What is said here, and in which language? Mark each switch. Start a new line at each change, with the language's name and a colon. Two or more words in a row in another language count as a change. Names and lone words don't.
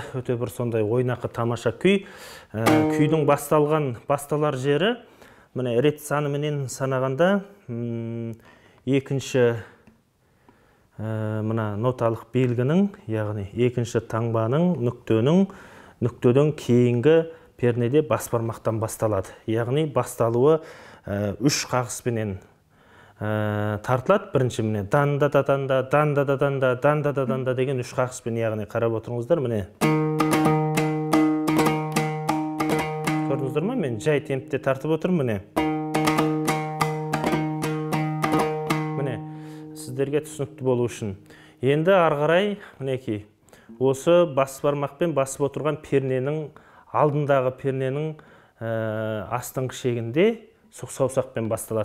Kazakh: Өте бір сондай ойнақы тамаша күй. Күйдің басталар жері, міне рет саныменен санағанда екінші мына ноталық белгінің, яғни екінші таңбаның, нүктеден кейінгі пернеде бас бармақтан басталады. Яғни басталуы үш қағыспенен тартылады. Бірінші міне данда-да-данда, данда-да-данда, данда-да-данда деген үш қағыспен, яғни қарап отырыңыздар, міне. Көрдіңіздер ме? Мен жай темпте тартып отырмын, міне. Сіздерге түсінікті болу үшін. Енді арғарай, мінекей, осы бас бармақпен басып отырған перненің, алдындағы перненің астыңғы шегінде сұқ саусақпен басталады.